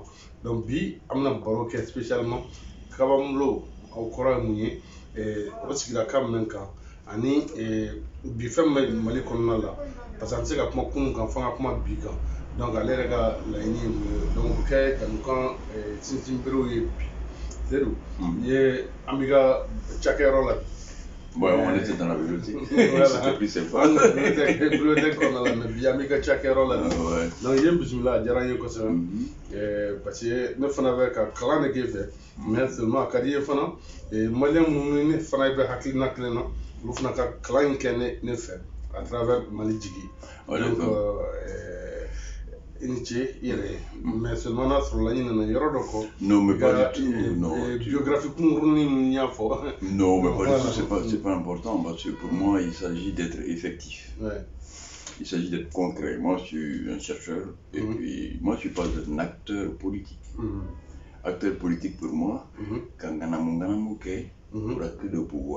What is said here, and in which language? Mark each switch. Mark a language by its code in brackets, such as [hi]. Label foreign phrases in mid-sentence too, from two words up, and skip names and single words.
[bm] Donc bi an bɛna baro kɛ spécialement Kabamullo aw kɔrɔ ye mun ye o sigira kan min kan ani bi fɛn bɛ Mali kɔnɔna la [fr] parce que [bm] an tɛ se ka kuma kunun kan fo an ka kuma bi kan. Donc ale yɛrɛ ka laɲini ye mun ye donc o bɛ kɛ jamukan sinsin berew ye bi. Seydou an b'i ka cakɛyɔrɔ la bi. [fr] Bon, on était dans la bibliothèque. C'était plus sympa. [bm] Bibliothèque kɔnɔna la mais bi an b'i ka cakɛyɔrɔ la bi. Donc i ye bisimila a diyara n ye kosɛbɛ [fr] parce que [bm] ne fana bɛ ka kalan de k'e fɛ [fr] mais seulement [bm] a ka di i ye fana maliyɛn minnu ne fana bɛ hakilina kelen na olu fana ka kalan in kɛ ne fɛ [fr] à travers [bm] Mali jigi. Donc i ni ce i yɛrɛ ye [fr] mais seulement [bm] n'a sɔrɔ la i nana yɔrɔ dɔ kɔ. [fr] Non, mais pas du tout. Non. [bm] Biographie kunkurunin min y'a fɔ. [fr] Non, mais pas du tout. C'est pas important parce que pour moi il s'agit d'être effectif. Ouais. Il s'agit d'être concret. Moi je suis un chercheur et puis moi je suis pas un acteur politique. Acteur politique pour moi, quand pour acquérir de pouvoir.